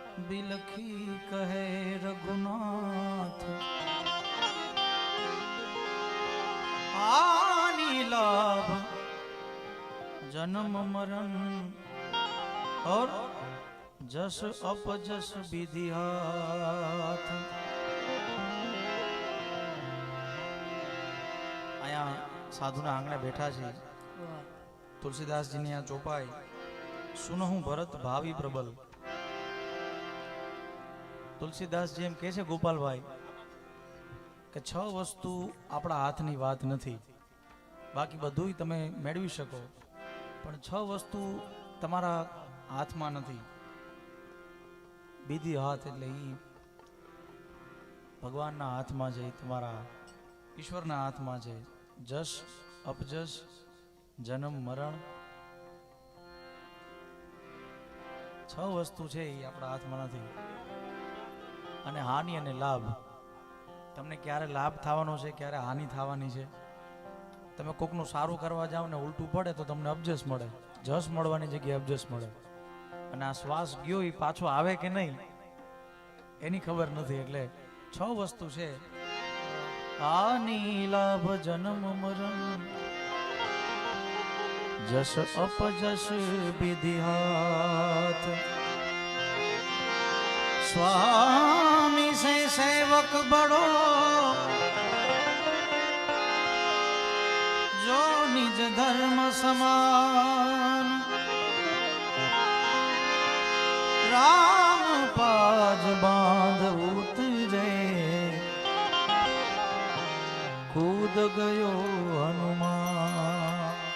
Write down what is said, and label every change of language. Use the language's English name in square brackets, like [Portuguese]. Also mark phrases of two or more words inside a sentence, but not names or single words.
[Awadhi] बिलखी कहे रघुनाथ हानि लाभ जन्म मरण और जस अपजस विधि हाथ। [Gujarati] આયા સાધુના આંગણે બેઠા છે તુલસીદાસ જી ને આ ચોપાઈ [Awadhi] सुनहु भरत भावी प्रबल। [Gujarati] તુલસીદાસ જી એમ કહે છે ગોપાલ ભાઈ કે 6 વસ્તુ આપણા હાથની વાત નથી, બાકી બધુંય તમે મેળવી શકો પણ 6 વસ્તુ તમારા હાથમાં નથી। બીધી હાથ એટલે ઈ ભગવાનના હાથમાં છે, તમારા ઈશ્વરના હાથમાં છે। જસ અપજસ જન્મ મરણ 6 વસ્તુ છે ઈ આપણા હાથમાં નથી। અને હાનિ અને લાભ, તમને ક્યારે લાભ થવાનો છે ક્યારે હાનિ થવાની છે। તમે કોકનું સારું કરવા જાવ ને ઉલટું પડે તો તમને અબજસ મળે, જસ મળવાની જગ્યાએ અબજસ મળે। અને આ શ્વાસ ગયો એ પાછો આવે કે નહીં એની ખબર નથી। એટલે 6 વસ્તુ છે હાનિ લાભ જન્મ મરણ જસ અપજસ વિધિ હાથ। [Awadhi] स्वामी से सेवक बड़ो जो निज धर्म समान। राम पाज बांध उतरे कूद गयो हनुमान।